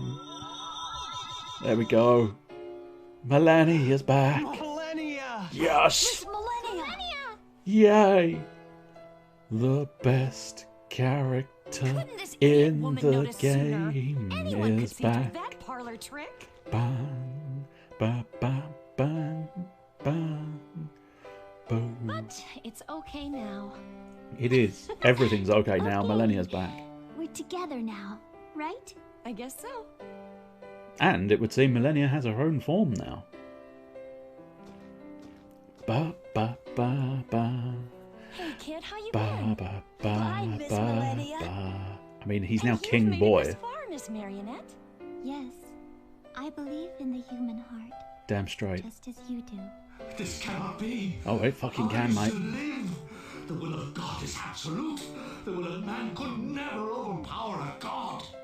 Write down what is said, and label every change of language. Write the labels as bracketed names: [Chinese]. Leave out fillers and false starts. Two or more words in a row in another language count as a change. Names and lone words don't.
[English] There we go. Millennia's back. Millennia! Yes. Millennia. Yay. The best character Couldn't this in idiot woman the notice sooner? game Anyone could is think of back. that parlor trick. Bang, ba, ba, bang, bang. okay now. It is. Everything's okay now. Okay. Millennia's back. We're together now, right? I guess so. And it would seem Millennia has her own form now. Ba ba ba ba. Hey, kid, how you Ba been? ba Bye, ba Miss ba Millennia. ba. I mean, he's And now you've King made Boy. it this far, Miss Marionette. Yes. I believe in the human heart, Damn straight. just as you do. This cannot be. Oh, it fucking can, I mate. used to live. The will of God is absolute. The will of man could never overpower a god.